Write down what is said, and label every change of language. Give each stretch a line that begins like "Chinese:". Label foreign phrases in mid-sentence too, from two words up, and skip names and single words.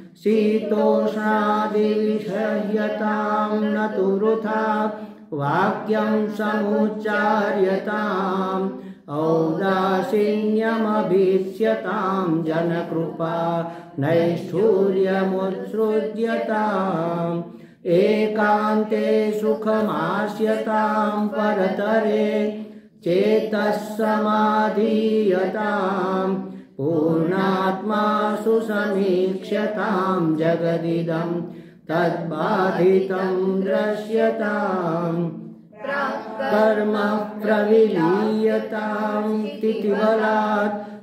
Sanskrit: શીતોષ્ણાદિવિષય્યતામ ન તુ વૃથા વાક્યં સમુચ્ચાર્યતામ ઔદાસીન્યમભીપ્સ્યતામ જનકૃપા નૈષ્ઠુર્યमुत्सृज्यताम एकान्ते सुखमास्यतां परतरे चेतस्समाधीयतां पूर्णात्मासु समीक्ष्यतां जगदिदं तद्बाधितं दृश्यतां कर्म प्रविलीयतां तिथिबलात्